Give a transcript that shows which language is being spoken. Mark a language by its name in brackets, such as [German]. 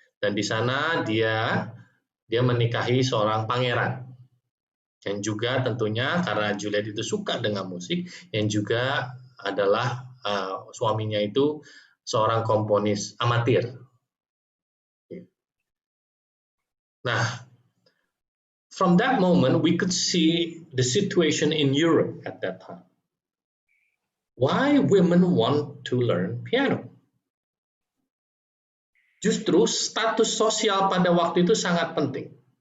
[Indonesian] Dan di sana dia menikahi seorang pangeran. Yang juga tentunya karena Juliet itu suka dengan musik, yang juga adalah suaminya itu seorang komponis amatir. [English] Nah, from that moment we could see the situation in Europe at that time. Why women want to learn piano? [Indonesian] Justru status sosial pada waktu itu sangat penting.